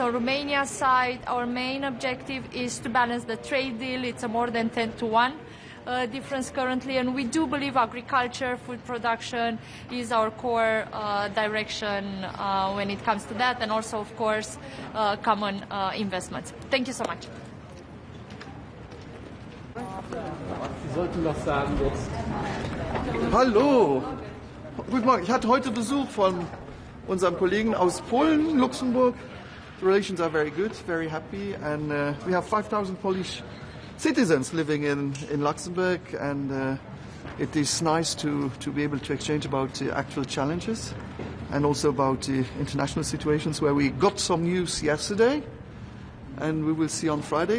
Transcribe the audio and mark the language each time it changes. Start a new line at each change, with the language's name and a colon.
English: On Romania's side, our main objective is to balance the trade deal. It's a more than 10-to-1 difference currently, and we do believe agriculture, food production is our core direction when it comes to that, and also, of course, common investments. Thank you so much.
German: Sie sollten was sagen jetzt. Hallo, guten Morgen. Ich hatte heute Besuch von unserem Kollegen aus Polen, Luxembourg.
English: The relations are very good, very happy, and we have 5,000 Polish citizens living in Luxembourg, and it is nice to be able to exchange about the actual challenges and also about the international situations, where we got some news yesterday and we will see on Friday.